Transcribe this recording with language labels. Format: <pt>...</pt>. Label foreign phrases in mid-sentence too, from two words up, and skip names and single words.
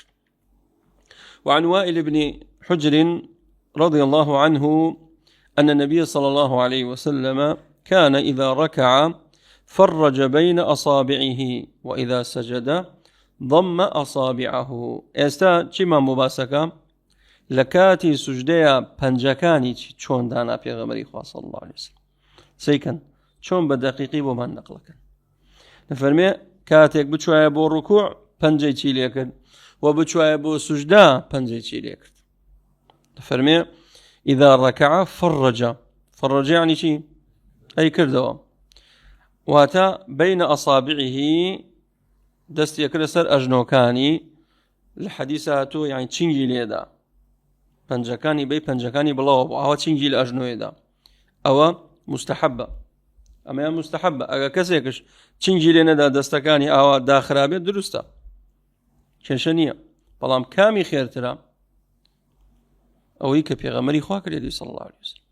<ar>وعن وائل بن حجر رضي الله عنه أن النبي صلى الله عليه وسلم كان إذا ركع فرج بين أصابعه وإذا سجد ضم أصابعه.</ar> <ckb>ئێستا چیمان بۆ باسەکە لە کاتی سوژدەیە پەنجەکانی چۆن دانا پێغەمبەری خوا</ckb> <ar>صلی الله عليه وسلم</ar> <ckb>سەیکەن چۆن بە دەقیقی بۆمان نەقڵەکەن. دەفەرمێ کاتێک بچوایە بۆ ڕوکوع پەنجەی چی لێ کرد و بچوایە بۆ سوژدا پەنجەی چی لێ کرد. دەفەرمێ</ckb> <ar>إذا ركع فرج</ar> <ckb>يعني چی ئەی کردەوە واتە</ckb> <ar>بين أصابعه</ar> <ckb>دەستی یەکرد سەر ئەژنۆکانی لە حەدیث هاتووە یعنی چنگی لێدا پەنجەکانی بەی پەنجەکانی بڵاوە بوو ئەوە چنگی لە ئەژنۆیەدا ئەوە مستحبە ئەمەیان مستحبە. ئەگە کەسێکش چنگی لێ نەدا دەستەکانی ئاوا داخرابێت دروستە کێشە نییە، بەڵام کامی خێرترە ئەوەی کە پێغەمبەری خوا کردی</ckb> <ar>صلی الله عليه وسلم.</ar>